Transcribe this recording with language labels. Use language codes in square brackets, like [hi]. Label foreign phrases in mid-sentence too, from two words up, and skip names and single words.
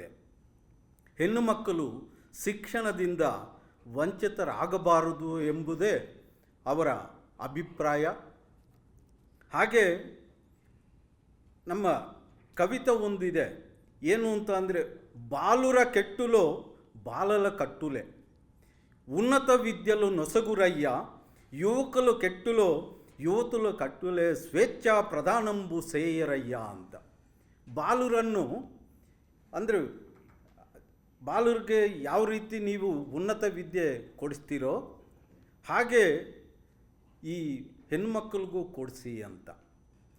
[kn] ಹೆಣ್ಣು ಮಕ್ಕಳು ಶಿಕ್ಷಣದಿಂದ ವಂಚಿತರಾಗಬಾರದು ಎಂಬುದೇ ಅವರ ಅಭಿಪ್ರಾಯ. ಹಾಗೆ ನಮ್ಮ ಕವಿತೆ ಒಂದಿದೆ, ಏನು ಅಂತ ಅಂದರೆ, [te] బాలుర కెట్టులో బాలల కట్టులే, ఉన్నత విద్యలు నొసగురయ్య, యువకులు కెట్టులో యువతులు కట్టులే, స్వేచ్ఛా ప్రధానంబు సేయరయ్య ಅಂತ. [kn] ಬಾಲುರನ್ನು ಅಂದರೆ ಬಾಲುರಿಗೆ ಯಾವ ರೀತಿ ನೀವು ಉನ್ನತ ವಿದ್ಯೆ ಕೊಡಿಸ್ತೀರೋ ಹಾಗೆ ಈ ಹೆಣ್ಮಕ್ಳಿಗೂ ಕೊಡಿಸಿ ಅಂತ.